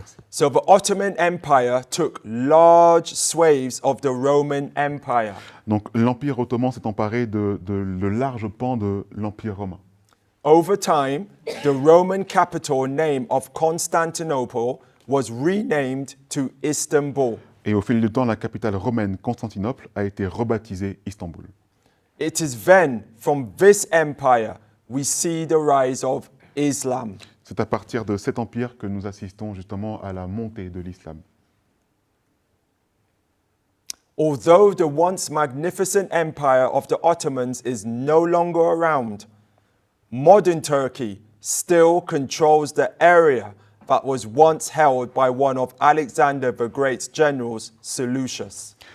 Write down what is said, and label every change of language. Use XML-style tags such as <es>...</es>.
<en>So the Ottoman Empire took large swathes of the Roman Empire.</en> <fr>Donc, l'Empire ottoman s'est emparé de larges pans de l'Empire romain.</fr> <en>Over time, the Roman capital name of Constantinople was renamed to Istanbul.</en> <fr>Et au fil du temps, la capitale romaine, Constantinople, a été rebaptisée Istanbul.</fr> <en>It is then, from this empire, we see the rise of Islam.</en> <fr>C'est à partir de cet empire que nous assistons justement à la montée de l'islam.</fr> <en>Although the once magnificent empire of the Ottomans is no longer around, modern Turkey still controls the area that was once held by one of Alexander the Great's generals, Seleucus.</en>